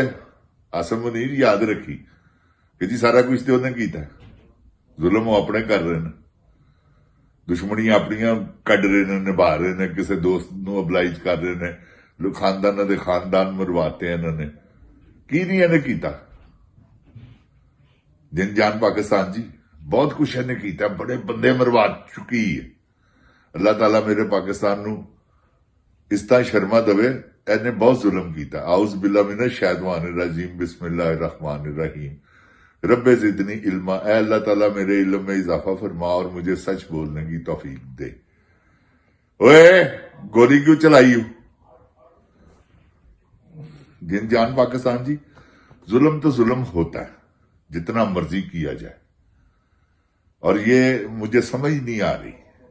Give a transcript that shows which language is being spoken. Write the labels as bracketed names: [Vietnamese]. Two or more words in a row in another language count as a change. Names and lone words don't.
[Punjabi] ਆਸਮ ਮੁਨੀਰ ਯਾਦ ਰੱਖੀ ਕਿ ਜੀ ਸਾਰਾ ਕੁਝ ਤੇ ਉਹਨੇ ਕੀਤਾ, ਜ਼ੁਲਮ ਉਹ ਆਪਣੇ ਕਰ ਰਹੇ ਨੇ, ਦੁਸ਼ਮਣੀਆਂ ਆਪਣੀਆਂ ਕੱਢ ਰਹੇ ਨੇ, ਨਿਭਾ ਰਹੇ ਨੇ, ਕਿਸੇ ਦੋਸਤ ਨੂੰ ਅਬਲਾਈਜ ਕਰ ਰਹੇ ਨੇ, ਖਾਨਦਾਨਾਂ ਦੇ ਖਾਨਦਾਨ ਮਰਵਾਤੇ ਇਹਨਾਂ ਨੇ। ਕੀ ਨਹੀਂ ਇਹਨੇ ਕੀਤਾ? ਜਿਨ ਜਾਨ ਪਾਕਿਸਤਾਨ ਜੀ ਬਹੁਤ ਕੁਛ ਇਹਨੇ ਕੀਤਾ, ਬੜੇ ਬੰਦੇ ਮਰਵਾ ਚੁੱਕੀ ਹੈ। ਅੱਲਾਹ ਤਾਲਾ ਮੇਰੇ ਪਾਕਿਸਤਾਨ ਨੂੰ ਇਸ ਤਰ੍ਹਾਂ ਸ਼ਰਮਾ ਦੇਵੇ, ਇਹਨੇ ਬਹੁਤ ਜ਼ੁਲਮ ਕੀਤਾ। [Arabic] أعوذ بالله من الشيطان الرجيم، بسم الله الرحمن الرحيم، رب زدني علما. [Urdu] اے اللہ تعالیٰ میرے علم میں اضافہ فرما اور مجھے سچ بولنے کی توفیق دے. اوئے گولی کیوں چلائی ہو? جن جان پاکستان جی، ظلم تو ظلم ہوتا ہے، جتنا مرضی کیا جائے، اور یہ مجھے سمجھ نہیں آ رہی.